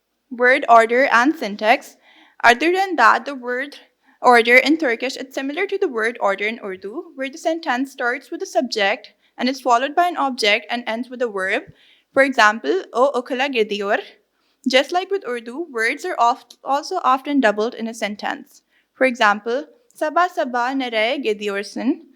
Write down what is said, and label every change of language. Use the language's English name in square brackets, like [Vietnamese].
[English] Word order and syntax. Other than that, the word order in Turkish is similar to the word order in Urdu, where the sentence starts with a subject and is followed by an object and ends with a verb. For example, [Turkish] o okula gidiyor. [English] Just like with Urdu, words are also often doubled in a sentence. For example, [Turkish] sabah sabah nereye gidiyorsun?